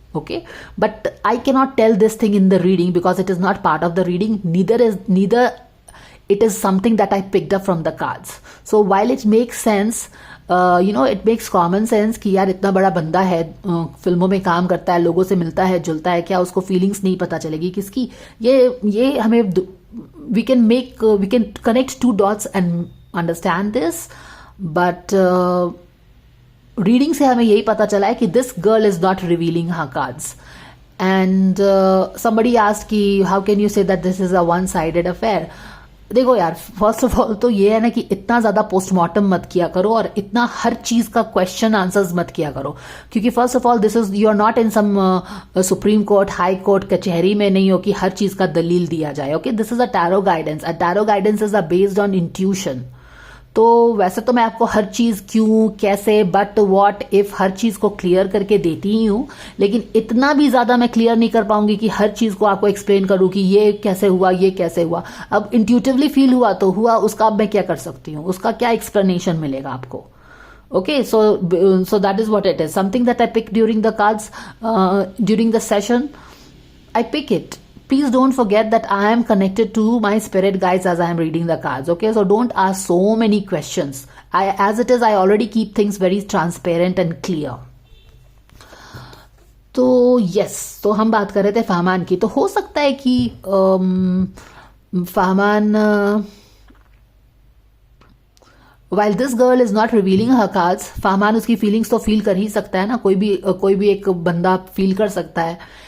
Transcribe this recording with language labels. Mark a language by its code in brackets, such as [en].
[en] Okay, but I can not tell this thing in the reading because it is not part of the reading, neither it is something that I picked up from the cards. So while it makes sense, it makes common sense [hi] कि यार इतना बड़ा बंदा है, फिल्मों में काम करता है, लोगों से मिलता है जुलता है, क्या उसको फीलिंग्स नहीं पता चलेगी किसकी? ये हमें [en] we can connect two dots and understand this, but reading [hi] से हमें यही पता चला है कि [en] this girl is not revealing her cards. And somebody asked कि how can you say that this is a one-sided affair? [hi] देखो यार, [en] first of all [hi] तो ये है ना कि इतना ज्यादा पोस्टमार्टम मत किया करो और इतना हर चीज का क्वेश्चन आंसर्स मत किया करो, क्योंकि first of all [en] this is, you are not in some supreme court, high court, [hi] कचहरी में नहीं हो कि हर चीज का दलील दिया जाए. [en] Okay, this is a tarot guidance. Tarot guidance is based on intuition. [hi] तो वैसे तो मैं आपको हर चीज क्यों, कैसे, बट, व्हाट, इफ हर चीज को क्लियर करके देती ही हूं, लेकिन इतना भी ज्यादा मैं क्लियर नहीं कर पाऊंगी कि हर चीज को आपको एक्सप्लेन करूं कि ये कैसे हुआ, ये कैसे हुआ. अब इंट्यूटिवली फील हुआ तो हुआ, उसका अब मैं क्या कर सकती हूँ, उसका क्या एक्सप्लेनेशन मिलेगा आपको. [en] Okay, so that is what it is. Something that I pick during the cards, during the session, I pick it. Please don't forget that I am connected to my spirit guides as I am reading the cards. Okay, so don't ask so many questions. As it is, I already keep things very transparent and clear. [hi] तो yes, तो हम बात कर रहे थे फहमान की. तो हो सकता है कि Fahman, [en] while this girl is not revealing her cards, [hi] Fahman उसकी फीलिंग्स तो फील कर ही सकता है ना, कोई भी एक बंदा फील कर सकता है.